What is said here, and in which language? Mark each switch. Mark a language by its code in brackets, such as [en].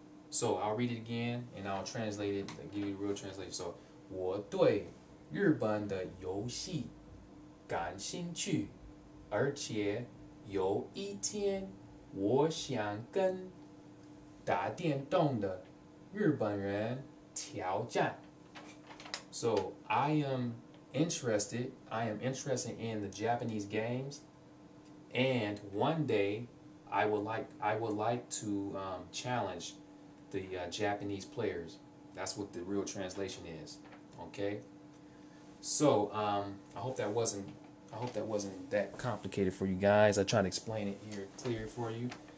[en] So I'll read it again and I'll translate it and give you a real translation. So [zh] 我对日本的游戏感兴趣，而且有一天我想跟打电动的日本人挑战. [en] So I am interested in the Japanese games, and one day I would like to challenge the Japanese players. That's what the real translation is. Okay. So I hope that wasn't that complicated for you guys. I tried to explain it here clear for you.